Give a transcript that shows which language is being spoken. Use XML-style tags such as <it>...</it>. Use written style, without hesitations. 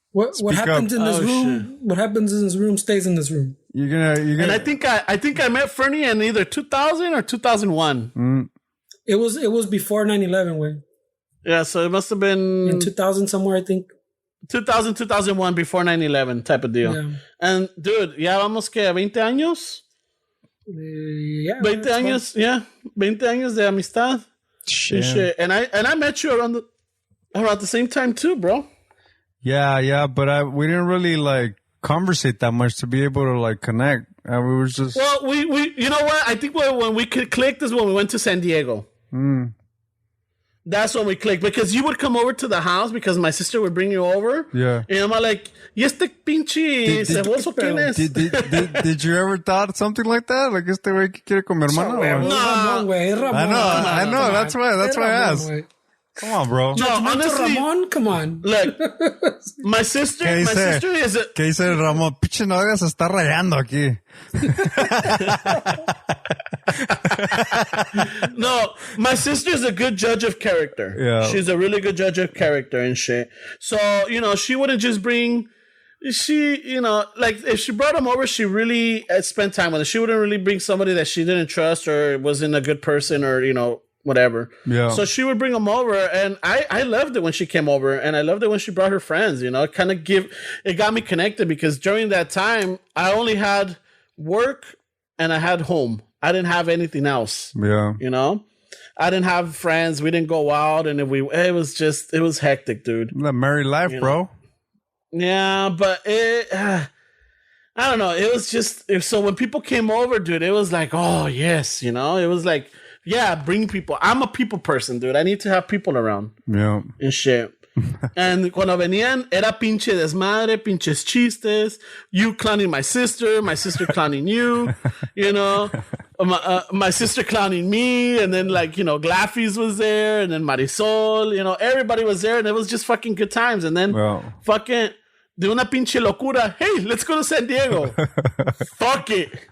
<en>What happens in this room? Shit. What happens in this room stays in this room. You're gonna. And I think I met Fernie in either 2000 or 2001. It was before 9/11, way. Yeah, so it must have been in 2000 somewhere, I think. 2000, 2001, before 9/11 type of deal. Yeah. And dude,</en> <es>ya vamos que 20 años. 20 años,</es> <en>yeah,</en> <es>20 años de amistad.</es> <en>Shit. And I met you around the same time too, bro. Yeah, but we didn't really like conversate that much to be able to like connect. We were just we you know what? I think when we clicked is when we went to San Diego. That's when we clicked, because you would come over to the house because my sister would bring you over. Yeah. And I'm like,</en> <es>¿y este pinche ceboso quién es?</es> <en>Did you ever thought something like that? Like,</en> <es>este güey que quiere con mi hermana? No, güey.</es> <en>I know. That's why I asked. Come on, bro. No, honestly, Ramon, come on. Look, my sister is a...</en> <es>¿Qué dice Ramón? Pinche novia se está rayando aquí.</es> <en>No, my sister is a good judge of character. Yeah. She's a really good judge of character and shit. So, she wouldn't just bring... like, if she brought him over, she really spent time with him. She wouldn't really bring somebody that she didn't trust or wasn't a good person or, whatever. Yeah. So she would bring them over, and I loved it when she came over, and I loved it when she brought her friends. It got me connected, because during that time I only had work and I had home. I didn't have anything else. Yeah. I didn't have friends. We didn't go out, and it was hectic, dude. That married life, bro. Yeah, but I don't know. It was just, so when people came over, dude, it was like, oh yes, it was like, yeah, bring people. I'm a people person, dude. I need to have people around. Yeah. And shit. And</en> <es>cuando venían, era pinche desmadre, pinches chistes.</es> <en>You clowning my sister clowning you, you know. My sister clowning me, and then like, you know, Glaffy's was there, and then Marisol, you know, everybody was there, and it was just fucking good times. And then fucking</en> <es>de una pinche locura,</es> <en>hey, let's go to San Diego. Fuck it.</en>